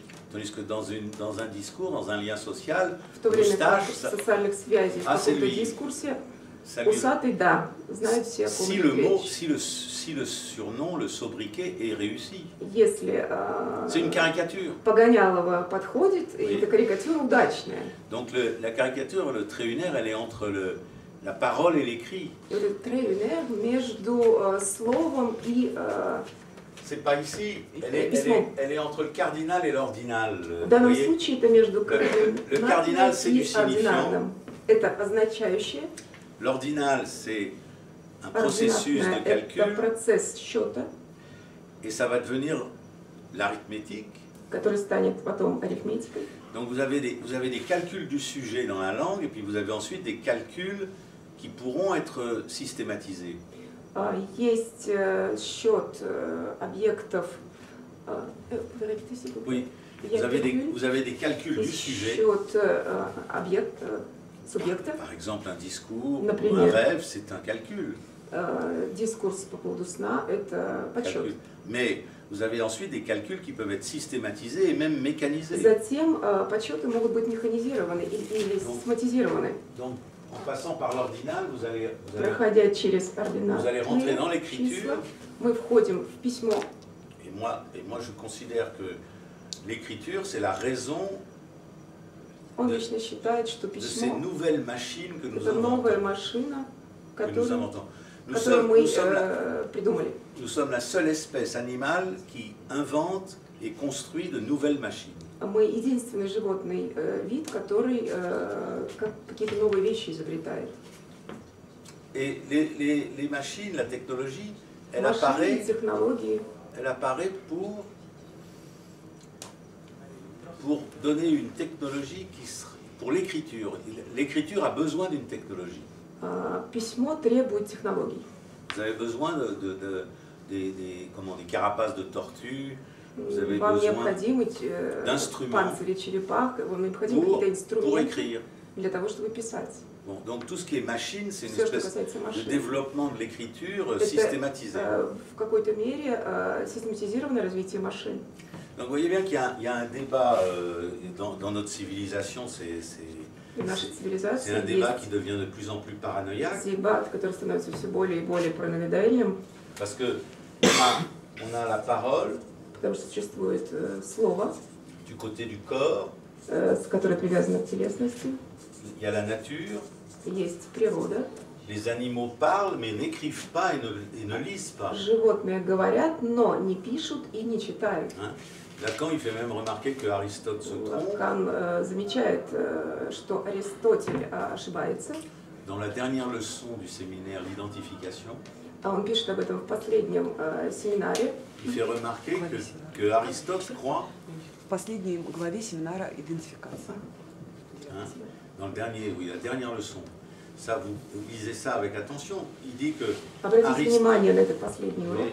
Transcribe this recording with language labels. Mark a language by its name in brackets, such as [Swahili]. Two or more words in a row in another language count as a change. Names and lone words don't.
[French] tandis que dans un discours, dans un lien social, [Russian] В то время как [French] Moustache, [Russian] в социальных связях, в каком-то [French] lui. [Russian] дискурсе, [French] ça lui- [Russian] усатый, да, знают все, о ком [French] si [Russian] идет [French] le mot, [Russian] речь. [French] si le surnom, le sobriquet est réussi. [Russian] Если [French] C'est une caricature. [Russian] Погонялова подходит, и [French] Oui. [Russian] эта карикатура удачная. [French] Donc la caricature, le trait lunaire, elle est entre la parole et l'écrit. [Russian] И вот этот трейлер между словом и [French] C'est pas ici, [Russian] Письмо. [French] elle est entre le cardinal et l'ordinal. [Russian] в [French] Vous [Russian] данном [French] voyez. [Russian] случае это между [French] le cardinal, c'est du [Russian] и ординарным. Это означающее, [French] L'ordinal, c'est un processus de [Russian] ординарное это [French] calcul [Russian] процесс счета, [French] et ça va devenir l'arithmétique. [Russian] который станет потом арифметикой. [French] Donc vous avez des calculs du sujet dans la langue et puis vous avez ensuite des calculs qui pourront être systématisés. [Russian] Есть счет объектов. [French] Oui, vous avez des calculs du sujet. [Russian] Счет субъекта. [French] Par exemple, un discours ou [Russian] Например. [French] un rêve, c'est un calcul. [Russian] Дискурс по поводу сна – это подсчет. [French] Mais vous avez ensuite des calculs qui peuvent être systématisés et même mécanisés. [Russian] Затем подсчеты могут быть механизированы или систематизированы. [French] Donc, en passant par l'ordinal, [Russian] Проходя через [French] vous allez rentrer dans [Russian] ординальные [French] l'écriture. [Russian] числа, мы входим в письмо. [French] Et moi, je considère que l'écriture, c'est la raison [Russian] Он лично считает, что [French] de ces [Russian] письмо [French] nouvelles machines que – nous [Russian] это новая [French] inventons. [Russian] машина, [French] Que nous [Russian] которую [French] inventons. [Russian] мы придумали. [French] Nous sommes la seule espèce animale qui invente et construit de nouvelles machines. [Russian] Мы единственный животный вид, который какие-то новые вещи изобретает. [French] Et les machines, la technologie, elle [Russian] Машины, технологии [French] apparaît pour donner une technologie pour l'écriture. L'écriture a besoin d'une technologie. [Russian] Письмо требует технологий. [French] Vous avez besoin des carapaces de tortue, vous avez [Russian] Вам [French] besoin [Russian] необходимы [French] d'instruments [Russian] панцири черепах, вам необходимы [French] pour [Russian] какие-то инструменты [French] écrire. [Russian] для того, чтобы писать. [French] Bon, donc tout ce qui est machine, c'est une [Russian] Все, что [French] espèce [Russian] касается [French] de [Russian] машин, [French] développement de l'écriture [Russian] это [French] systématisé. [Russian] в какой-то мере систематизированное развитие машин. [French] Donc vous voyez bien qu'il y a un débat dans notre civilisation, [Russian] В нашей [French] c'est [Russian] цивилизации [French] un débat qui [Russian] есть [French] devient de plus en plus paranoïaque, [Russian] дебат, который становится все более и более параноидальным, [French] parce que on a la parole [Russian] потому что существует слово, [French] du côté du corps, [Russian] которое привязано к телесности, [French] il y a la nature, [Russian] есть природа. [French] les animaux parlent mais n'écrivent pas et ne lisent pas. [Russian] Животные говорят, но не пишут и не читают. [French] Hein. Lacan, il fait même remarquer que Aristote se trompe. [Russian] Лакан замечает, что Аристотель ошибается. [French] Dans la dernière leçon du séminaire L'identification, [Russian] Он пишет об этом в последнем семинаре. [French] il fait remarquer que Aristote croit, [Russian] В последней главе семинара «Идентификация». [French] hein, dans le dernier, oui, la dernière leçon, ça vous lisez ça avec attention, il dit que [Russian] Обратите внимание на этот последний урок.